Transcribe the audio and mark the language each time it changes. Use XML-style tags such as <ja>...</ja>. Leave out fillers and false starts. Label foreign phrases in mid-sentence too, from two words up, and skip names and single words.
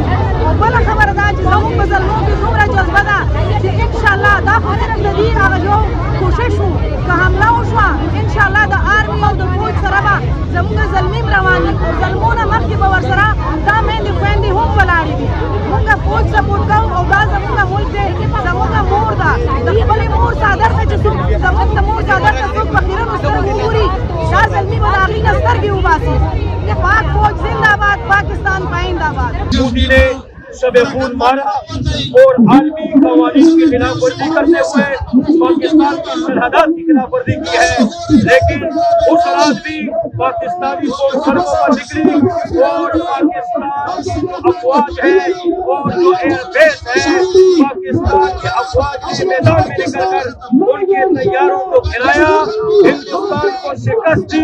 <ps>او بله خبره دا چې زموږ په زلمو کې دومره جذبه ده چې انشاءالله دا خو صرف د دې هغه جو کوشش وو که حمله وشوه انشاءالله د آرمي او د فوج سره به زموږ زلمي رواني او زلمونه مخکې به ورسره دا میندې خویندې هم ولاړې دي. موږ فوج سپورټ کوو او دا زموږ ملک دی، زموږ مور ده. د خپلې مور څادر ته چې څوک زموږ د مور څادر ته څوک په خیرنو سترګو وګوري دا زلمي به د هغې نه سترګې وباسي.</ps> <ur>پاک فوج زندہ باد، پاکستان پائندہ باد. مودی نے شبِ خون مارا اور آرمی قوانین کی خلاف ورزی کرتے ہوئے پاکستان کی سرحدات کی خلاف ورزی کی ہے، لیکن اس رات بھی پاکستانی فوج سڑکوں پر نکلی اور پاکستان افواج ہے اور جو ایئربیس ہے پاکستان کے افواج کے میدان میں نکل کر ان کے طیاروں کو گرایا، ہندوستان کو شکست دی.</ur>